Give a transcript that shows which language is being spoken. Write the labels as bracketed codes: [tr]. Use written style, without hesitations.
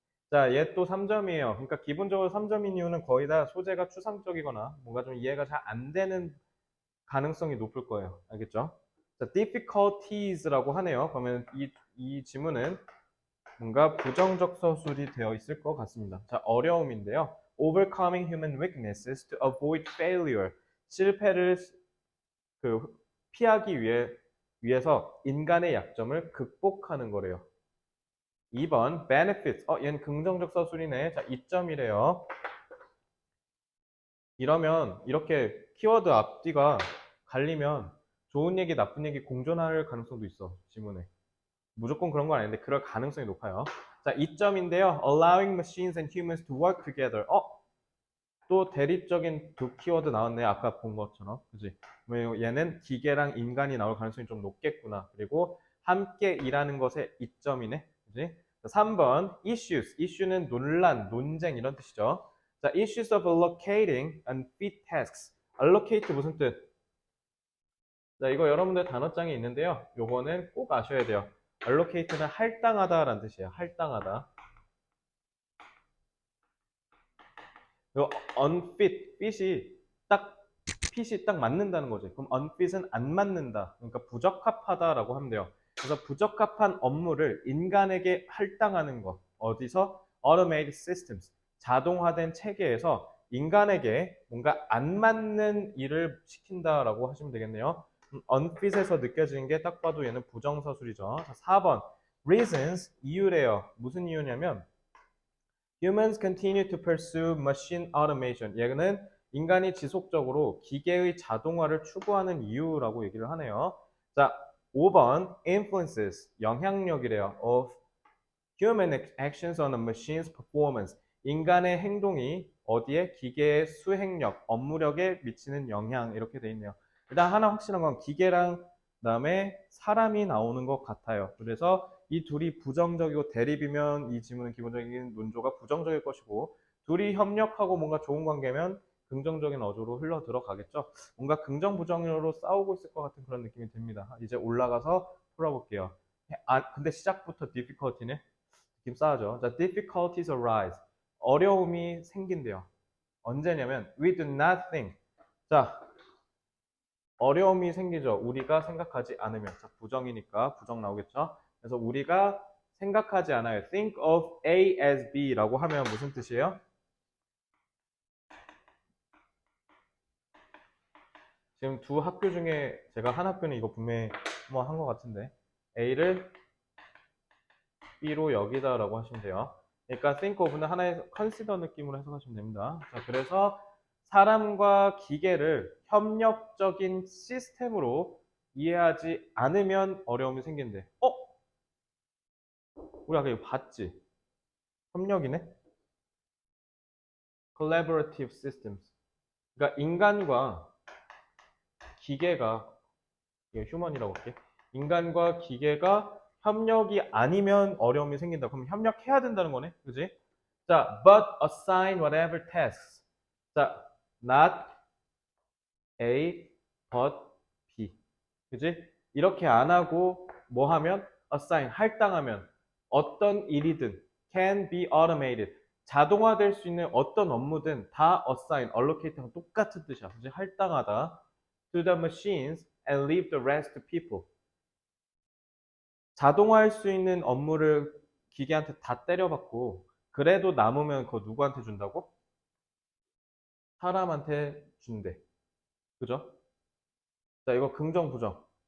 [ko] 자, 얘 또 3점이에요. 그러니까 기본적으로 3점인 이유는 거의 다 소재가 추상적이거나 뭔가 좀 이해가 잘 안 되는 가능성이 높을 거예요. 알겠죠? 자, difficulties라고 하네요. 그러면 이 지문은 뭔가 부정적 서술이 되어 있을 것 같습니다. 자, 어려움인데요. [en] Overcoming human weaknesses to avoid failure. [ko] 실패를 피하기 위해서 인간의 약점을 극복하는 거래요. 2번 benefits. 얘는 긍정적 서술이네. 자, 2점이래요. 이러면 이렇게 키워드 앞뒤가 갈리면 좋은 얘기, 나쁜 얘기 공존할 가능성도 있어. 지문에. 무조건 그런 건 아닌데 그럴 가능성이 높아요. 자, 2점인데요. [en] Allowing machines and humans to work together. [ko] 또 대립적인 두 키워드 나왔네. 아까 본 것처럼. 그지? 얘는 기계랑 인간이 나올 가능성이 좀 높겠구나. 그리고 함께 일하는 것에 2점이네. 그지? 3번 issues. issue는 논란, 논쟁 이런 뜻이죠. 자, [en] issues of allocating unfit tasks. [ko] allocate 무슨 뜻? 자, 이거 여러분들 단어장에 있는데요. 요거는 꼭 아셔야 돼요. allocate는 할당하다라는 뜻이에요. 할당하다. 요 unfit, fit이 딱 맞는다는 거지. 그럼 unfit은 안 맞는다. 그러니까 부적합하다라고 하면 돼요. 그래서 부적합한 업무를 인간에게 할당하는 것. 어디서? [en] automated systems. [ko] 자동화된 체계에서 인간에게 뭔가 안 맞는 일을 시킨다라고 하시면 되겠네요. unfit에서 느껴지는 게 딱 봐도 얘는 부정서술이죠. 자, 4번 reasons, 이유래요. 무슨 이유냐면 [en] Humans continue to pursue machine automation. [ko] 얘는 인간이 지속적으로 기계의 자동화를 추구하는 이유라고 얘기를 하네요. 자, 5번 influences, 영향력이래요. [en] of human actions on a machine's performance. [ko] 인간의 행동이 어디에? 기계의 수행력, 업무력에 미치는 영향 이렇게 돼 있네요. 일단 하나 확실한 건 기계랑 그다음에 사람이 나오는 것 같아요. 그래서 이 둘이 부정적이고 대립이면 이 지문은 기본적인 논조가 부정적일 것이고 둘이 협력하고 뭔가 좋은 관계면 긍정적인 어조로 흘러 들어가겠죠. 뭔가 긍정 부정으로 싸우고 있을 것 같은 그런 느낌이 듭니다. 이제 올라가서 풀어볼게요. 근데 시작부터 difficulty네. 느낌 싸하죠. 자, [en] difficulties arise. [ko] 어려움이 생긴대요. 언제냐면 [en] we do not think. [ko] 자, 어려움이 생기죠. 우리가 생각하지 않으면. 자, 부정이니까 부정 나오겠죠. 그래서 우리가 생각하지 않아요. think of A as B라고 하면 무슨 뜻이에요? 지금 두 학교 중에 제가 한 학교는 이거 분명히 한번 한 것 같은데 A를 B로 여기다라고 하시면 돼요. 그러니까 think of는 하나의 consider 느낌으로 해석하시면 됩니다. 자, 그래서 사람과 기계를 협력적인 시스템으로 이해하지 않으면 어려움이 생긴대. 우리 아까 이거 봤지? 협력이네? [en] Collaborative systems. [ko] 그러니까 인간과 기계가, 이거 휴먼이라고 할게. 인간과 기계가 협력이 아니면 어려움이 생긴다. 그럼 협력해야 된다는 거네. 그지? [en] 자, but assign whatever tasks. [ko] 자, not A, but B. 그지? 이렇게 안 하고 뭐 하면? [en] assign, [ko] 할당하면 어떤 일이든 [en] can be automated. [ko] 자동화될 수 있는 어떤 업무든 다 assign, allocate랑 똑같은 뜻이야. 그지? 할당하다. [en] to the machines and leave the rest to people. [ko] 자동화할 수 있는 업무를 기계한테 다 때려받고 그래도 남으면 그거 누구한테 준다고? 사람한테 준대. 그죠? 자, 이거 긍정, 부정.